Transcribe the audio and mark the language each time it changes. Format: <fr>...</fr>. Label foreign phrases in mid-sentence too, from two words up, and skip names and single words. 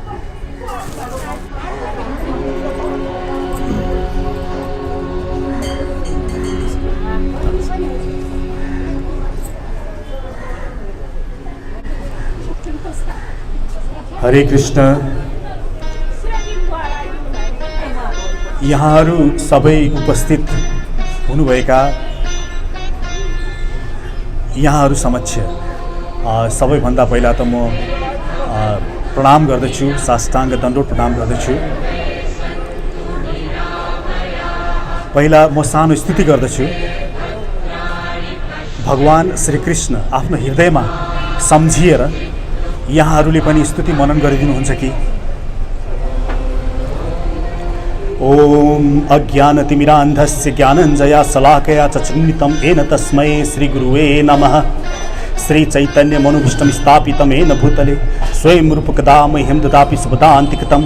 <ne>हरे कृष्ण। यहाँहरू सबै उपस्थित हुनुभएका यहाँहरू समक्ष सबैभन्दा पहिला त म प्रणाम गर्दछु, साष्टाङ्ग दण्डोत प्रणाम गर्दछु। पहिला म सानो स्तुति गर्दछु। भगवान श्री कृष्ण आफ्नो हृदयमा सम्झिएर यहाँहरूले पनि स्तुति मनन गरिदिनुहुन्छ कि?</ne> <sa>ओम अज्ञानतिमिरान्धस्य ज्ञानञ्जया शलाकया चक्षुन्मिलितं येन तस्मै श्रीगुरुवे नमः। श्री चैतन्य मनोभीष्टं स्थापितं येन भूतले स्वयं रूपकदा मह्यं ददाति सुपदान्तिकतं।</sa>